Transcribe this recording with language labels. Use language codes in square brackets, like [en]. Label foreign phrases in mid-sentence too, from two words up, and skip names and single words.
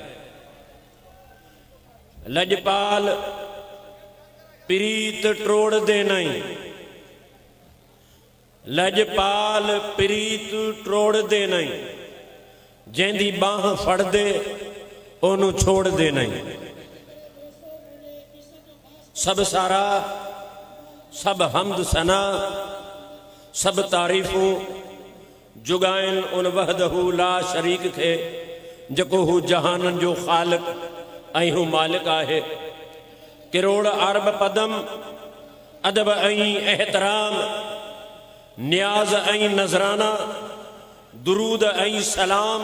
[pa] ਲਜਪਾਲ ਪ੍ਰੀਤ ਟ੍ਰੋੜ ਦੇ ਨਹੀਂ, ਲਜਪਾਲ ਪ੍ਰੀਤ ਟ੍ਰੋੜ ਦੇ ਨਹੀਂ। ਜੈਂਦੀ ਬਾਂਹ ਫੜ ਦੇ ਓਨੂੰ ਛੋੜ ਦੇ ਨਹੀਂ। [sd] सब सारा, सब हमद सना, सब तारीफ़ूं जुगाइन उन वहदहू ला शरीक खे जको हू जहानन जो ख़ालिक ऐं हू मालिक आहे। किरोड़ अरब पदम अदब ऐं एहतराम, न्याज ऐं नज़राना, दुरूद ऐं सलाम